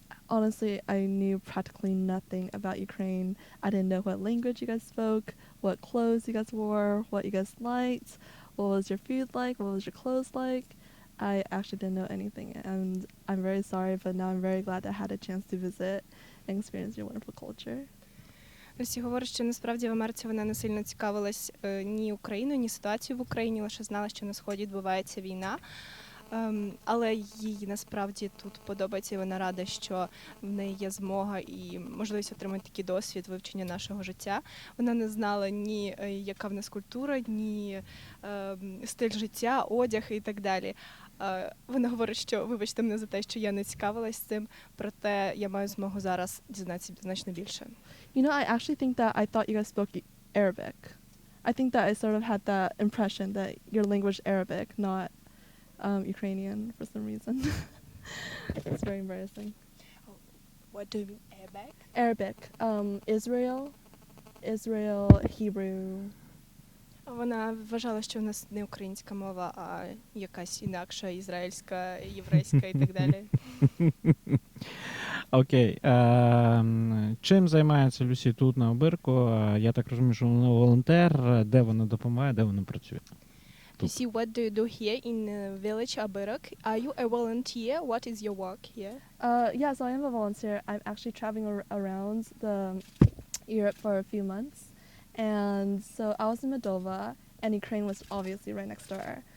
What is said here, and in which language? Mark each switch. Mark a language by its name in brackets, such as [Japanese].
[English] Honestly, I knew practically nothing about Ukraine. I didn't know what language you guys spoke, what clothes you guys wore, what you guys liked, what was your food like, what was your clothes like. I actually didn't know anything, and I'm very sorry, but now I'm very glad I had a chance to visit and experience your wonderful culture. [Ukrainian] Люсі говорить, що насправді в Америці вона не сильно цікавилась ні Україною, ні ситуацією в Україні, лише знала, що на Сході відбувається війна. Але їй насправді тут подобається, і вона рада, що в неї є змога і можливість отримати такий досвід вивчення нашого життя. Вона не знала ні яка в нас культура, ні стиль життя, одяг і так далі. Вона говорить, що вибачте мене за те, що я не цікавилась цим, проте я маю змогу зараз дізнатися значно більше. [English] You know, I actually think that I thought you guys spoke Arabic. I think that I sort of had that impression that your language is Arabic, not Ukrainian for some reason. It's very embarrassing. What do you mean, Arabic? Arabic, Israel, Hebrew. [Ukrainian] Вона вважала, що в нас не українська мова, а якась інакша, ізраїльська, єврейська і так далі. Окей. Чим займається Люсі тут на Обирку? Я так розумію, що вона волонтер. Де вона допомагає, де вона працює? [English] Lucy, what do you do here in village Obirok? Are you a volunteer? What is your work here? Yeah, so I am a volunteer. I'm actually traveling around Europe for a few months. And so I was in Moldova, and Ukraine was obviously right next door.